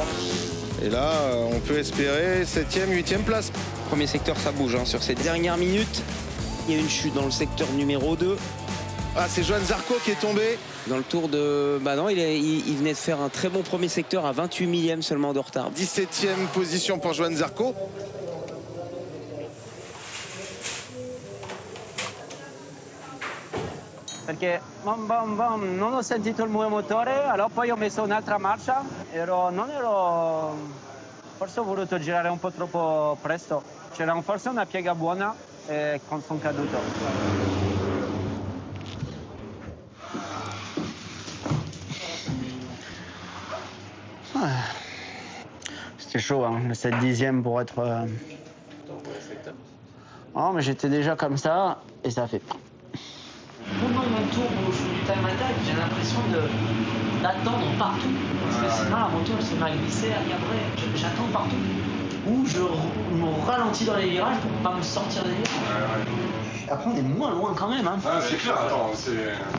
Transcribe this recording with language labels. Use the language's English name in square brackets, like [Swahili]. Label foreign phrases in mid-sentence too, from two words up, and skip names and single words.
[French] Et là, on peut espérer 7e, 8e place. Premier secteur, ça bouge hein. Sur ces dernières minutes. Il y a une chute dans le secteur numéro 2. Ah, c'est Johann Zarco qui est tombé. Dans le tour de... Bah non, il venait de faire un très bon premier secteur à 28 millièmes seulement de retard. 17e position pour Johann Zarco. [Italian] Perché non ho sentito il mio motore, allora poi ho messo un'altra marcia, forse ho voluto girare un po' troppo presto, c'era forse una piega buona e sono caduto. [French] C'était chaud, hein, le 7/10 pour être... Oh, mais j'étais déjà comme ça et ça a fait... Pendant mon tour où je fais du [English] time attack, [French] j'ai l'impression d'attendre partout. Parce que sinon, la moto, elle se met à glisser. Et après, j'attends partout. Ou je me ralentis dans les virages pour ne pas me sortir des virages. Après, on est moins loin quand même. Hein. Ah, c'est clair, attends, c'est...